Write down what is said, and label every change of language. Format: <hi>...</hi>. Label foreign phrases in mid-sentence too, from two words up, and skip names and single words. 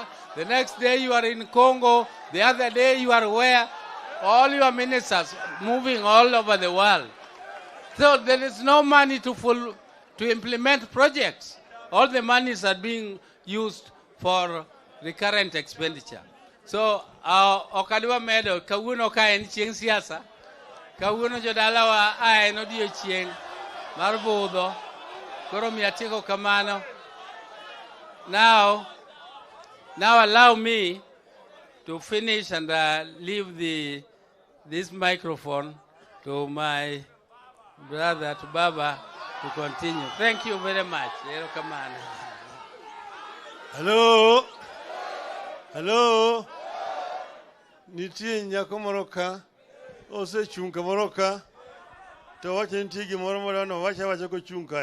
<en>The next day you are in Congo. The other day you are where? All your ministers moving all over the world. So there is no money to implement projects. All the monies are being used for recurrent expenditure. So,</en> <luo>okadwa medo, kawuno ka en chieng siasa, kawuno jodalawa en odiechieng mar budho, koro mi atieko kamano.</luo> <en>Now allow me to finish and leave this microphone to my brother, to Baba, to continue. Thank you very much. Hello. Hello.</en> <luo>Nitie nyako moro ka osechung' kamoro ka to wacho nitie gimoro no wacha kochung' ka</luo>